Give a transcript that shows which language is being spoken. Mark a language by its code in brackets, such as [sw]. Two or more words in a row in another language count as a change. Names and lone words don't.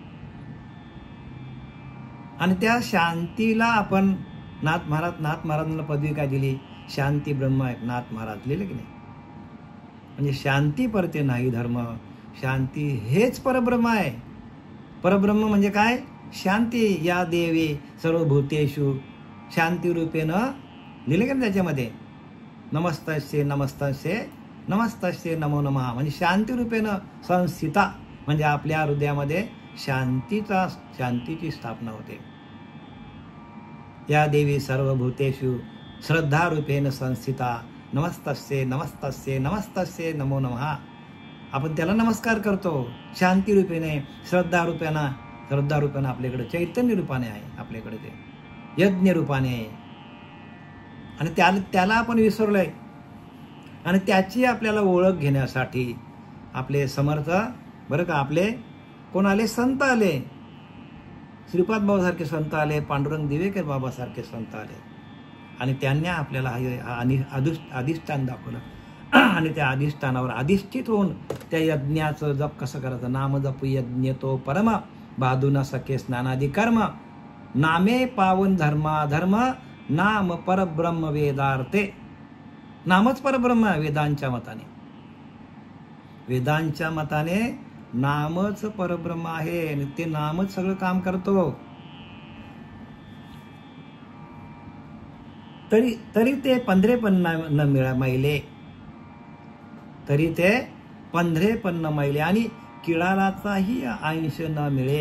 [mr] आणि त्या शांतीला आपण नाथ महाराजांना पदवी काय दिली? शांती ब्रह्म आहे नाथ महाराज, लिहिले की नाही? म्हणजे शांती परते नाही धर्म. शांती हेच परब्रह्म आहे. परब्रह्म म्हणजे काय? [sa] शांती. या देवे सर्वभूतेषु शांती रूपेण, [mr] लिहिले की त्याच्यामध्ये? [sa] नमस्तस्ये नमो नमः. म्हणजे शांती रूपेण संस्थिता, [mr] म्हणजे आपल्या हृदयामध्ये शांतीची स्थापना होते. [sa] या देवी सर्वभूतेषु श्रद्धा रूपेण संस्थिता नमस्तस्ये नमो नमः. [mr] आपण त्याला नमस्कार करतो शांती रूपेने, श्रद्धा रूपाने आपल्याकडे चैतन्य रूपाने आहे, आपल्याकडे ते यज्ञ रूपाने आहे. आणि त्याला आपण विसरलोय. आणि त्याची आपल्याला ओळख घेण्यासाठी आपले समर्थ, बरं का, आपले कोण आले? संत आले. श्रीपाद बाबा सारखे संत आले, पांडुरंग दिवेकर बाबा सारखे संत आले. आणि त्यांनी आपल्याला अधिष्ठान दाखवलं. आणि त्या अधिष्ठानावर अधिष्ठित होऊन त्या यज्ञाचं जप कसं करायचं? नाम जप यज्ञ तो परम, बाधू न सके स्नानादी कर्म, नामे पावन धर्म नाम परब्रह्म वेदार्थे. नामच परब्रह्म आहे वेदांच्या मताने नामच परब्रह्म आहे. आणि ते नामच सगळं काम करतो. तरी ते पंधरेपण न मिळे, तरी ते पंधरेपण न मिळे आणि किळालाचाही अंश न मिळे.